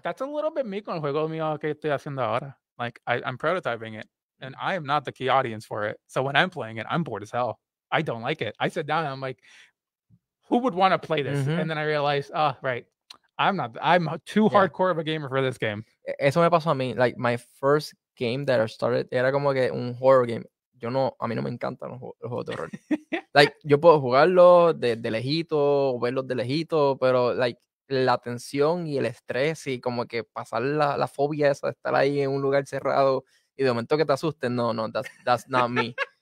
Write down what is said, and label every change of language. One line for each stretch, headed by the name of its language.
English: that's a little bit me
Spanish: con el juego mío que estoy haciendo ahora.
English: Like I'm prototyping it, and I am not the key audience for it. So when I'm playing it, I'm bored as hell. I don't like it. I sit down and I'm like, who would want to play this? Mhm. And then I realized, oh, right, I'm too Yeah. hardcore of a gamer for this game.
Spanish: Eso me pasó a mí.
English: Like, my first game that I started
Spanish: era como que un
English: horror game.
Spanish: A mí no me encantan los juegos de horror. Like, yo puedo jugarlos de lejito, verlos de lejito, pero, like, la tensión y el estrés y como que pasar la fobia esa de estar ahí en un lugar cerrado y de momento que te asusten, no,
English: that's not me.